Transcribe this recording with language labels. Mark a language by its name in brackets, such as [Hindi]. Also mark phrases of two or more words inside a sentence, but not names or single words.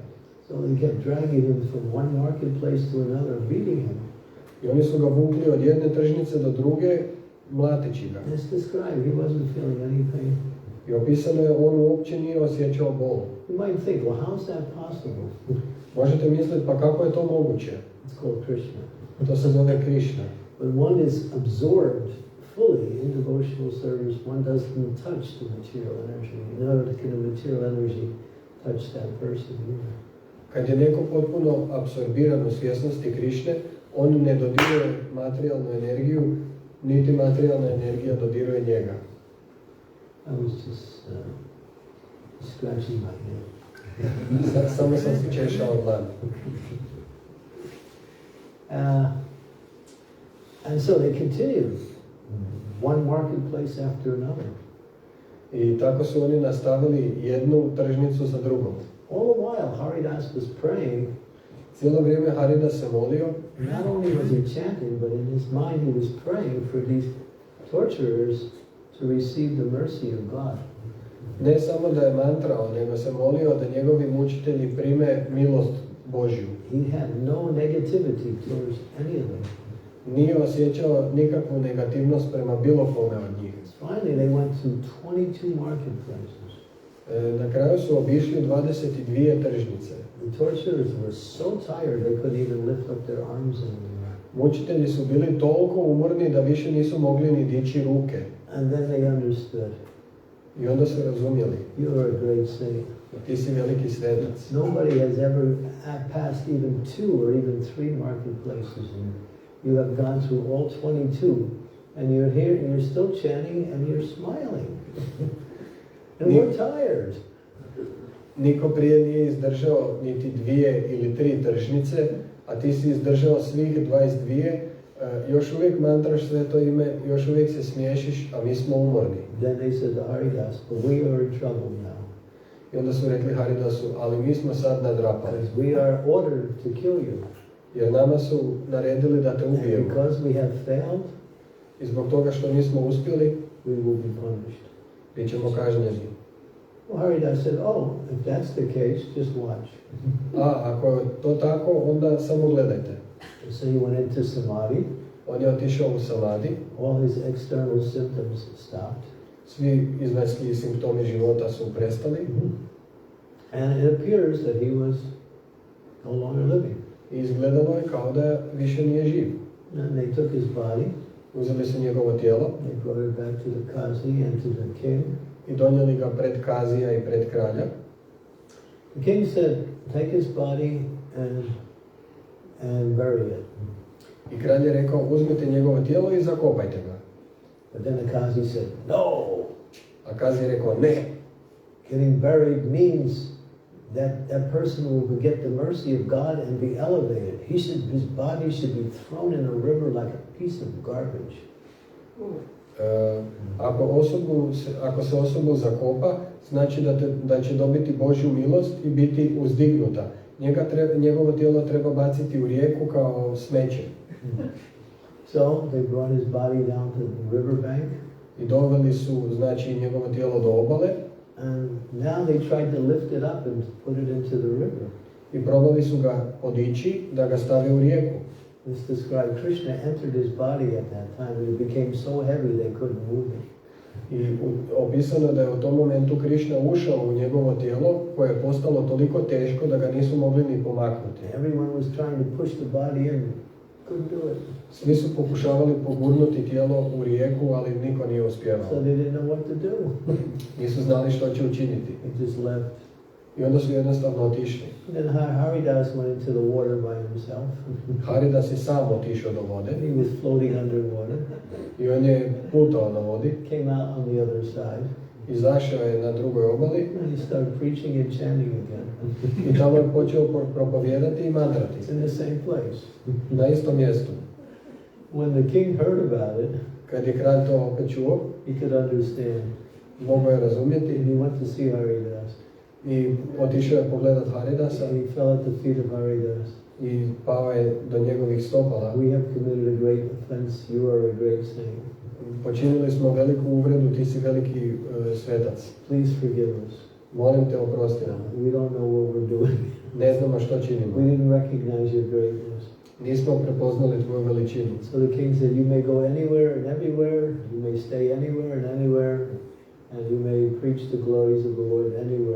[English] So they kept dragging him from one marketplace to another, beating him. [Croatian] I oni su ga vukli od jedne tržnice do druge, mlateći ga. [English] It's described, he wasn't feeling any pain. [Croatian] I opisano je, on uopće nije osjećao bol. [English] You might think, well, how's that possible? [Croatian] Možete misliti, pa kako je to moguće? [English] It's called Krishna. [Croatian] To se zove Krishna. [English] When one is absorbed fully in devotional service, one doesn't touch the material energy. Neither can the material energy touch that person either. [Croatian] Kad je neko potpuno apsorbiran u svjesnosti Krišne, on ne dodiruje materijalnu energiju, niti materijalna energija dodiruje njega. [English] I was just scratching my head. [Croatian] Samo sam se češao dlan. [English] And so they continued, one marketplace after another. [Croatian] I tako su oni nastavili jednu tržnicu za drugom. [English] All the while, Haridas was praying. [Croatian] Cijelo vrijeme Haridas se molio. [English] Not only was he chanting, but in his mind he was praying for these torturers to receive the mercy of God. [Croatian] Ne samo da je mantrao, nego se molio da njegovi mučitelji prime milost Božju. [English] He had no negativity towards any of them. [Croatian] Nije osjećao nikakvu negativnost prema bilo kome od njih. [English] Finally, they went to 22 marketplaces. [Croatian] Na kraju su obišli 22 tržnice. [English] The torturers were so tired they couldn't even lift up their arms anymore. [Croatian] Mučitelji su bili toliko umorni da više nisu mogli ni dići ruke. [English] And then they understood. [Croatian] I onda su razumjeli. [English] You are a great saint. [Croatian] Ti si veliki svetac. [English] Nobody has ever passed even 2 or even 3 marketplaces. And you have gone through all 22. And you're here and you're still chanting and you're smiling. And we're tired. [Croatian] Niko prije nije izdržao niti 2 ili 3 tržnice, a ti si izdržao svih 22, još uvijek mantraš sveto ime, još uvijek se smiješiš, a mi smo umorni. [English] Then they said to Haridas, but we are in trouble now. [Croatian] I onda su rekli Haridasu, ali mi smo sad nadrapali. [English] Because we are ordered to kill you. [Croatian] Jer nama su naredili da te ubijemo. [English] And because we have failed, [Croatian] I zbog toga što nismo uspjeli, [English] we will be punished. [Croatian] bit ćemo kažnjeni. [English] Well, Haridas said, oh, if that's the case, just watch. [Croatian] A ako je to tako, onda samo gledajte. [English] So he went into samadhi. [Croatian] On je otišao u samadhi. [English] All his external symptoms stopped. [Croatian] Svi izvanjski simptomi života su prestali. [English] And it appears that he was no longer living. [Croatian] I izgledalo je kao da više nije živ. [English] And they took his body. [Croatian] Uzeli su njegovo tijelo. [English] They brought it back to the Kazi and to the king. [Croatian] I donijeli ga pred Kazija i pred kralja. [English] The king said, take his body and bury it. [Croatian] I kralj je rekao, uzmite njegovo tijelo i zakopajte ga. [English] But then the Kazi said, no. [Croatian] A Kazij je rekao, ne. [English] Getting buried means that person will get the mercy of God and be elevated. His body should be thrown in a river like a piece of garbage. [Croatian] Ako se osobu zakopa, znači da će dobiti Božju milost i biti uzdignuta. Njegovo tijelo treba baciti u rijeku kao smeće. [English] So they brought his body down to the riverbank. [Croatian] I doveli su, znači, njegovo tijelo do obale. [English] And now they tried to lift it up and put it into the river. [Croatian] I probali su ga podići da ga stave u rijeku. [English] It's described Krishna entered his body at that time and it became so heavy they couldn't move it. [Croatian] I opisano da je u tom momentu Krišna ušao u njegovo tijelo koje je postalo toliko teško da ga nisu mogli ni pomaknuti. [English] Everyone was trying to push the body in, couldn't do it. [Croatian] Svi su pokušavali pogurnuti tijelo u rijeku, ali niko nije uspjevao. [English] So they didn't know what to do. [Croatian] Nisu znali što će učiniti. [English] They just left. [Croatian] I onda su jednostavno otišli. [English] And then Haridas went into the water by himself. [Croatian] Haridas je sam otišao do vode [English] He was floating underwater. [Croatian] i on je plutao na vodi, [English] Came out on the other side. [Croatian] izašao je na drugoj obali [English] And he started preaching and chanting again. [Croatian] i tamo je počeo propovijedati i mantrati. [English] It's in the same place. [Croatian] Na istom mjestu. [English] When the king heard about it, [Croatian] Kad je kralj to opet čuo, [English] he could understand. [Croatian] mogao je [English] And [Croatian] razumjeti [English] he went to see Haridas. [Croatian] i otišao je pogledat Haridasa [English] And he fell at the feet of Haridas. [Croatian] i pao je do njegovih stopala. [English] We have committed a great offense. You are a great saint. [Croatian] Počinili smo veliku uvredu, ti si veliki svetac. [English] Please forgive us. [Croatian] Molim te, oprosti nam. [English] We don't know what we're doing. [Croatian] Ne znamo što [English] We [Croatian] činimo. [English] didn't recognize your greatness. [Croatian] Nismo prepoznali tvoju veličinu. [English] So the king said, you may go anywhere and everywhere. You may stay anywhere and anywhere. And you may preach the glories of the Lord anywhere.